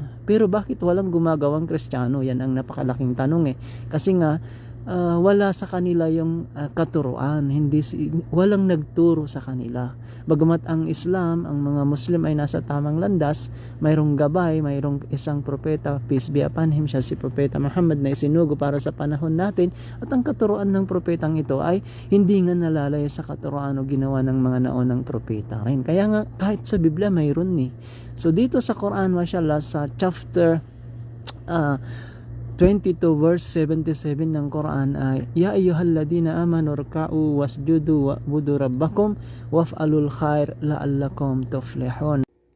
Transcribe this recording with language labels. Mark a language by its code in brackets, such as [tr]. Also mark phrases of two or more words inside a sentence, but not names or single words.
[tl] Pero bakit walang gumagawang Kristiyano? Yan ang napakalaking tanong kasi nga wala sa kanila yung katuruan, walang nagturo sa kanila. Bagamat ang Islam, ang mga Muslim ay nasa tamang landas, mayroong gabay, mayroong isang propeta, [en] peace be upon him, [tl] siya si Propeta Muhammad na isinugo para sa panahon natin, at ang katuruan ng propetang ito ay hindi nga nalalayo sa katuruan o ginawa ng mga naunang propeta rin. Kaya nga kahit sa Biblia mayroon So dito sa Quran, mashallah, sa [en] chapter 22 verse 77 [tl] ng Quran ay [ar] يا أيها الذين آمنوا اركعوا واسجدوا واعبدوا ربكم وافعلوا الخير لعلكم تفلحون.